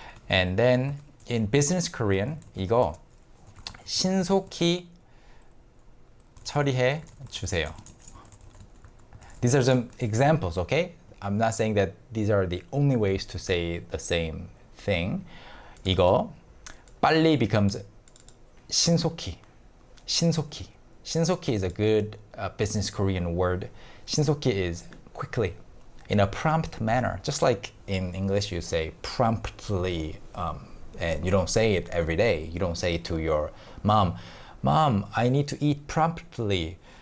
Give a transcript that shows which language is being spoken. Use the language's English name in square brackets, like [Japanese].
[English] And then in business Korean, [Korean] 이거 신속히 처리해 주세요. [English] These are some examples, okay? I'm not saying that these are the only ways to say the same thing. [Korean] 이거 빨리 [English] becomes [Korean] 신속히. 신속히. [English] 신속히 is a good business Korean word. 신속히 is quickly, in a prompt manner. Just like in English you say promptly, and you don't say it every day. You don't say it to your mom, Mom, I need to eat promptly.